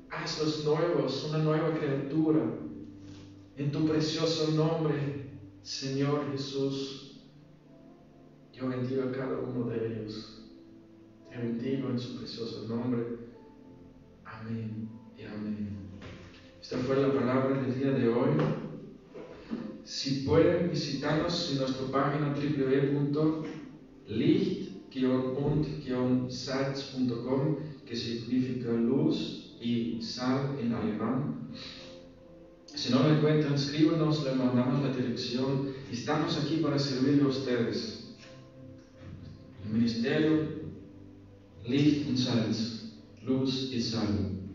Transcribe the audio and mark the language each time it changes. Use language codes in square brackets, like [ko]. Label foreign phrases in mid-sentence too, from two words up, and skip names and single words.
[es] Hazlos nuevos, una nueva criatura. En tu precioso nombre, Señor Jesús, yo bendigo a cada uno de ellos. Te bendigo en su precioso nombre. Amén y amén. Esta fue la palabra del día de hoy. Si pueden visitarnos en nuestra página www.licht-und-salz.com, que significa luz y sal en alemán. Si no lo encuentran, escríbanos, le mandamos la dirección. Estamos aquí para servirle a ustedes. El ministerio Licht und Salz, luz y sal.